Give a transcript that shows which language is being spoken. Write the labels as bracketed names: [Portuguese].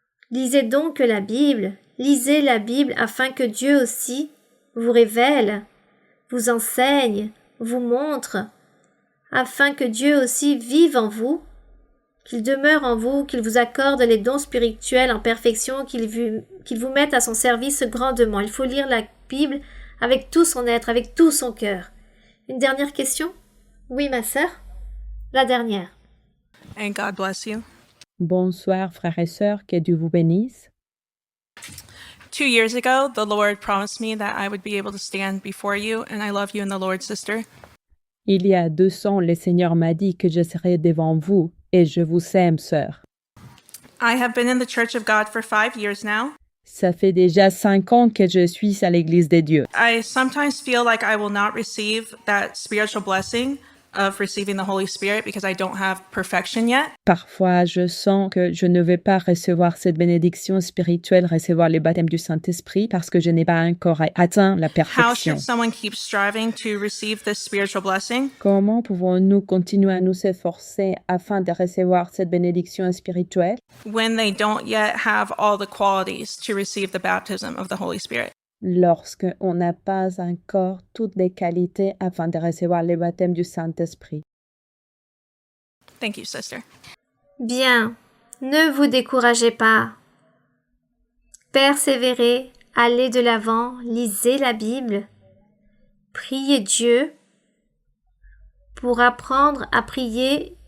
[French] Lisez donc la Bible, lisez la Bible afin que Dieu aussi vous révèle, vous enseigne, vous montre, afin que Dieu aussi vive en vous, qu'il demeure en vous, qu'il vous accorde les dons spirituels en perfection, qu'il vous mette à son service grandement. Il faut lire la Bible avec tout son être, avec tout son cœur. Une dernière question? Oui, ma sœur? La dernière. [English] And God bless you. [French] Bonsoir, frères et sœurs, que Dieu vous bénisse. [English] 2 years ago, the Lord promised me that I would be able to stand before you, and I love you in the Lord, sister. [French] Il y a 2 ans, le Seigneur m'a dit que je serai devant vous, et je vous aime, sœur. [English] I have been in the Church of God for 5 years now. [French] Ça fait déjà 5 ans que je suis à l'Église de Dieu. [English] I sometimes feel like I will not receive that spiritual blessing of receiving the Holy Spirit because I don't have perfection yet. [French] Parfois, je sens que je ne vais pas recevoir cette bénédiction spirituelle, recevoir le baptême du Saint-Esprit, parce que je n'ai pas encore atteint la [English] How [French] perfection. [English] should someone keep striving to receive this spiritual blessing [French] Comment pouvons-nous continuer à nous efforcer afin de recevoir cette bénédiction spirituelle [English] when they don't yet have all the qualities to receive the baptism of the Holy Spirit? [French] lorsqu'on n'a pas encore toutes les qualités afin de recevoir le baptême du Saint-Esprit? [English] Thank you, sister. [French] Bien, ne vous découragez pas. Persévérez, allez de l'avant, lisez la Bible, priez Dieu pour apprendre à prier